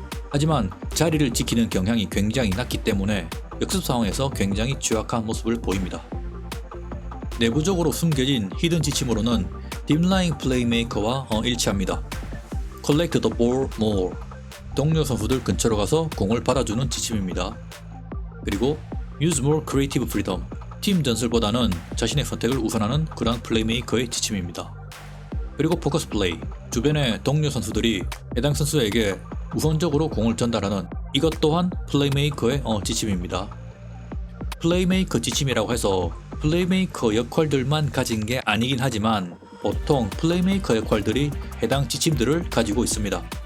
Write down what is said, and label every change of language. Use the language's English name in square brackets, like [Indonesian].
[Korean] 하지만 자리를 지키는 경향이 굉장히 낮기 때문에 역습 상황에서 굉장히 취약한 모습을 보입니다. 내부적으로 숨겨진 히든 지침으로는 딥라인 플레이메이커와 일치합니다. [English] Collect the ball more. [Korean] 동료 선수들 근처로 가서 공을 받아주는 지침입니다. [English] 그리고 Use more creative freedom. [Korean] 팀 전술보다는 자신의 선택을 우선하는 그런 플레이메이커의 지침입니다. 그리고 포커스 플레이. 주변의 동료 선수들이 해당 선수에게 우선적으로 공을 전달하는 이것 또한 플레이메이커의 지침입니다. 플레이메이커 지침이라고 해서 플레이메이커 역할들만 가진 게 아니긴 하지만 보통 플레이메이커 역할들이 해당 지침들을 가지고 있습니다.